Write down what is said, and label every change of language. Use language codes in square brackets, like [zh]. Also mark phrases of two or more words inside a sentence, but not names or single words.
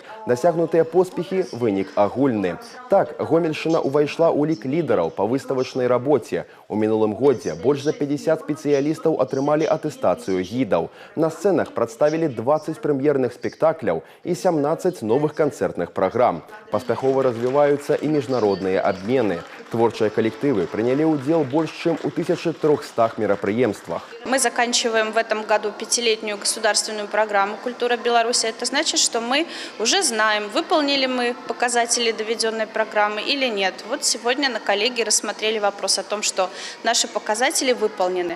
[be] Дасягнутыя поспехі – вынік агульны. Так, Гомельшчына ўвайшла ў лік лідараў па выставачнай рабоце. У мінулым годзе больш за 50 спецыялістаў атрымалі атэстацыю гідаў. На сцэнах прадставілі 20 прэм'ерных спектакляў і 17 новых канцэртных праграм. Паспяхова развіваюцца і міжнародныя абмены. [ru] Творчыя коллективы приняли удел больше, чем у 1300 мероприемствах. Мы заканчиваем в этом году 5-летнюю государственную программу «Культура Беларуси». Это значит, что мы уже знаем, выполнили мы показатели доведенной программы или нет. Вот сегодня на коллегии рассмотрели вопрос о том, что наши показатели выполнены.